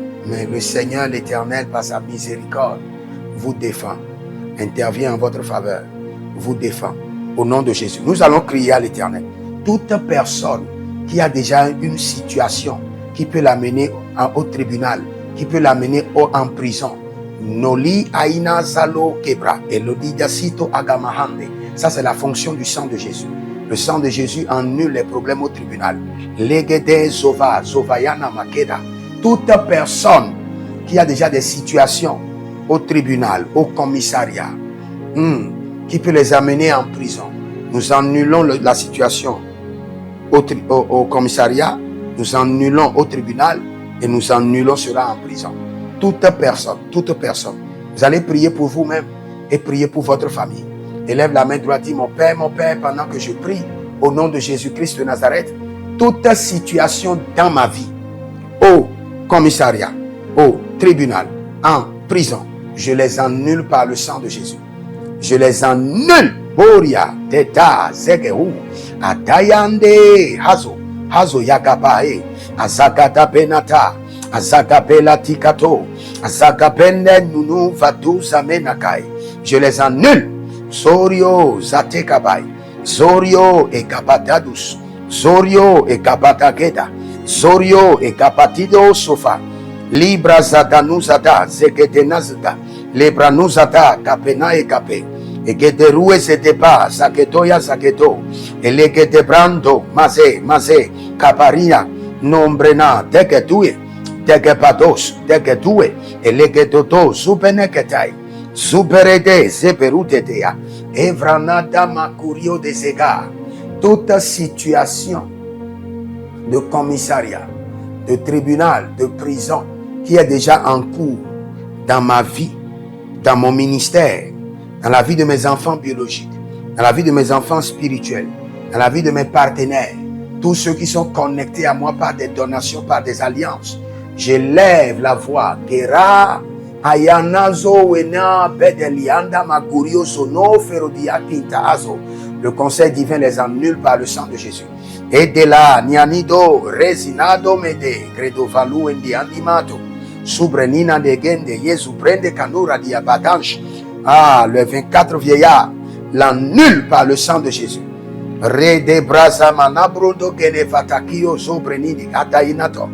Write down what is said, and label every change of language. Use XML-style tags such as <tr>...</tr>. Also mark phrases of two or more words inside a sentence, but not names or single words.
<fr>Mais le Seigneur, l'Éternel, par sa miséricorde, vous défend. Intervient en votre faveur. Vous défend. Au nom de Jésus. Nous allons crier à l'Éternel. Toute personne qui a déjà une situation qui peut l'amener au tribunal, qui peut l'amener en prison. Noli aina zalo kebra. Elodi dasito agamahande. Ça, c'est la fonction du sang de Jésus. Le sang de Jésus annule les problèmes au tribunal. Legede zova, zovayana makeda. Toute personne qui a déjà des situations au tribunal, au commissariat, qui peut les amener en prison. Nous annulons la situation au commissariat, nous annulons au tribunal et nous annulons cela en prison. Toute personne. Vous allez prier pour vous-même et prier pour votre famille. Élève la main droite, dis mon Père, pendant que je prie au nom de Jésus-Christ de Nazareth, toute situation dans ma vie, au commissariat, au tribunal, en prison, je les annule par le sang de Jésus. Je les annule. Boria, Teta, Zegehu, Atayande, Hazo Yagabae, Azagata Benata, Azagabela Tikato, Azagabene Nunu Vatu Zamenakai. Je les annule. Zorio Zatekabai, Zorio et Kapatadus, Zorio et Kapatageda, Zorio et Kapatido Sofa, Libra Zadanuzada, Zegedenazada, Lebranuzada, Kapena et Kape, et Gederue Zedepa, Zaketoya Zaketo, et Legedebrando, Maze, Kaparia, Nombrena, Degetue, Degepados, Degetue, et Legedoto, Subeneketai. Superede, Zeperutedea, Evranada Makurio de Zega. Toute situation de commissariat, de tribunal, de prison qui est déjà en cours dans ma vie, dans mon ministère, dans la vie de mes enfants biologiques, dans la vie de mes enfants spirituels, dans la vie de mes partenaires, tous ceux qui sont connectés à moi par des donations, par des alliances, j'élève la voix. Gera Ayanazo wena bedelianda magurio sono ferodia quinta azo. Le conseil divin les annule par le sang de Jésus. Et de là, nianido resinado mede credo valu endi animato subrenina de gende Yesu prende canura di abadanche. Ah, le 24 vieillard l'annule par le sang de Jésus. Rede brasa manabrodo gene vatakio sobrenini atainato.</fr>